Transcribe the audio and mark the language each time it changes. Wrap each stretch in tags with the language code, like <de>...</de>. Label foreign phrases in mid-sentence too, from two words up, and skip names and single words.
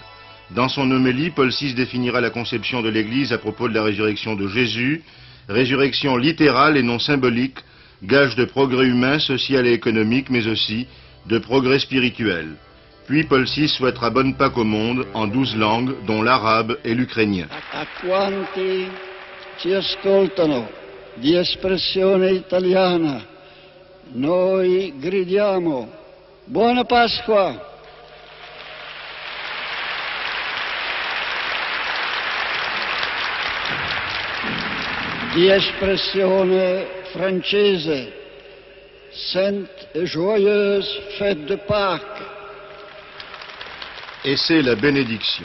<fr>Dans son homélie, Paul VI définira la conception de l'Église à propos de la résurrection de Jésus, résurrection littérale et non symbolique, gage de progrès humain, social et économique, mais aussi de progrès spirituel. Puis Paul VI souhaitera bonne Pâques au monde en 12 langues, dont l'arabe et l'ukrainien.</fr> <it>A quanti ci ascoltano di espressione italiana, noi gridiamo Buona Pasqua! Di espressione francese,</it> <fr>Sainte et joyeuse fête de Pâques. Et c'est la bénédiction.</fr>